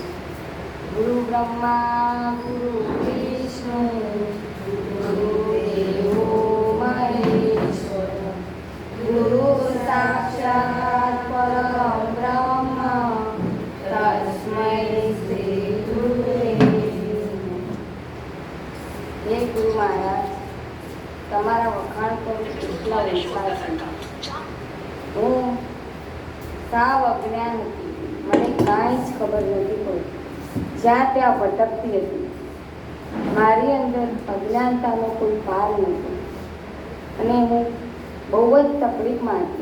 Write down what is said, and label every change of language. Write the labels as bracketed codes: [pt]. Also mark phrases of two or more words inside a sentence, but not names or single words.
[sa] गुरु ब्रह्मा गुरु विष्णु गुरुदेवो महेश्वर गुरु साक्षात् परम ब्रह्म तस्मै श्री गुरुवे नमः। [hi] हे गुरु महाराज, [gu] તમારા વખાણ પર એટલા વિશ્વાસ છે। હું સાવ અજ્ઞાન હતી, મને કાંઈ જ ખબર નથી પડતી, જ્યાં ત્યાં ભટકતી હતી। મારી અંદર અજ્ઞાનતાનો કોઈ પાર નહોતો અને હું બહુ જ તકલીફમાં હતી।